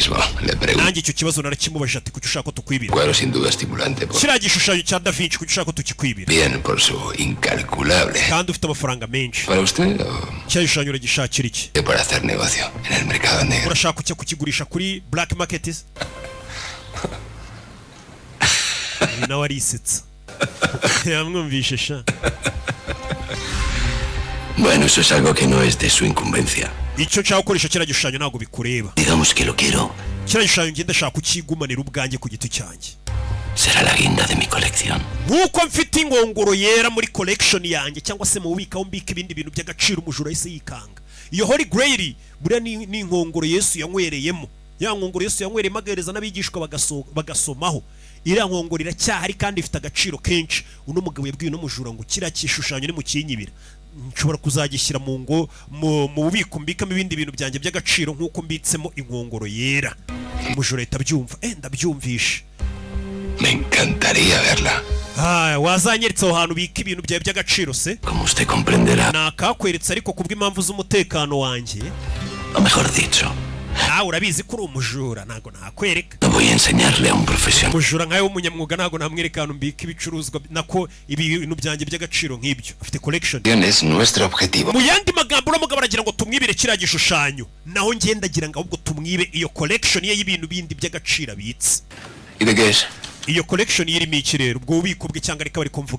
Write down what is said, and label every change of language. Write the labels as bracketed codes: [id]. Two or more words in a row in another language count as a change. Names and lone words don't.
[rw] Nanjye icyo kibazo narakimubajije, ati kuki ushaka ko tukwibira kiriya gishushanyo cya Da Vinci, kuki ushaka ko tukikwibira kandi ufite amafaranga menshi? Kiriya gishushanyo uragishakira iki? Urashaka kujya kukigurisha kuri [en] black market? [rw] Nawe arisetsa yamwumvishe sha. [es] Bueno, eso es algo que no es de su incumbencia. [rw] Icyo nshaka gukoresha kiriya gishushanyo ntabwo bikureba. [es] Digamos que lo quiero. [rw] Kiriya gishushanyo ngenda shaka kukigumanira ubwanjye ku giti cyanjye. [es] Será la guinda de mi colección. [rw] Nkuko mfite ingongoro yera muri collection yanjye, cyangwa se mu bubika aho mbika ibindi bintu by'agaciro umujura yise yikanga. Iyo Holy Grail buriya ni ingongoro Yesu yanywereyemo. Ya ngongoro Yesu yanywereyemo agahereza n'abigishwa bagasomaho. Iriya nkongoro iracyahari kandi ifite agaciro kenshi. Uno mugabo yabwiye no mujura ngo kiriya gishushanyo ni mu kinyibira, nshobora kuzagishyira mu bubiko mbikamo ibindi bintu byanjye by'agaciro nk'uko mbitsemo inkongoro yera. Umujura ahita abyumva. Ndabyumvishe. [es] Me encantaría verla. [rw] Wazanyeretse aho hantu bika ibintu byawe by'agaciro se? [es] Como usted comprenderá. [rw] Nakakweretse, ariko kubw'impamvu z'umutekano wanjye. [es] O mejor dicho, [rw] urabizi ko uri umujura, ntago nakwereka. [es] No voy a enseñarle a un profesional. [rw] Umujura nkawe w'umunyamwuga ntago namwereka ahantu mbika ibicuruzwa nako ibintu byanjye by'agaciro nk'ibyo. Afite collection. [es] Es nuestro objetivo. [rw] Mu yandi magambo uramugabo aragira ngo tumwibire kiriya gishushanyo, naho ngendagira ngo ahubwo tumwibe iyo collection ye y'ibintu bindi by'agaciro abitse. [es] ¿Y de qué es? [rw] Iyo collection irimo iki rero? Ubwo bubiko bwe cyangwa reka bari kumvuga